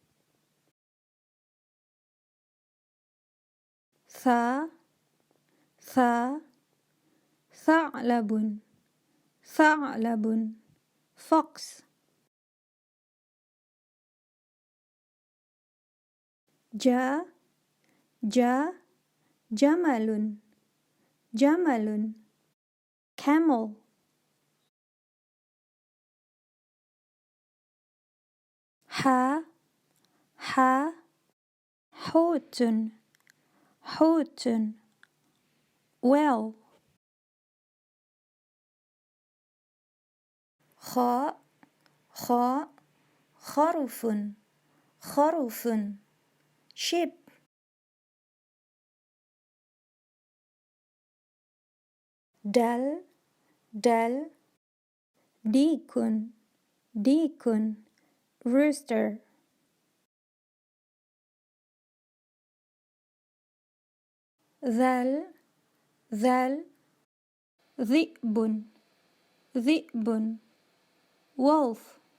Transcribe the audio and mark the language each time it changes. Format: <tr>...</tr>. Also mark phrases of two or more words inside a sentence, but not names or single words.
<ar>ثَ ثَ, ثعلب, ثعلب, fox. جَ جَ, جملٌ جملٌ, camel. حَ حَ, حوتٌ حوتٌ,</ar> <en>well.</en> <ar>خَ خَ خروفٌ خروفٌ, sheep. دال دال, ديكٌ ديكٌ, rooster. ذال ذال ذئبٌ ذئبٌ, wolf.</ar>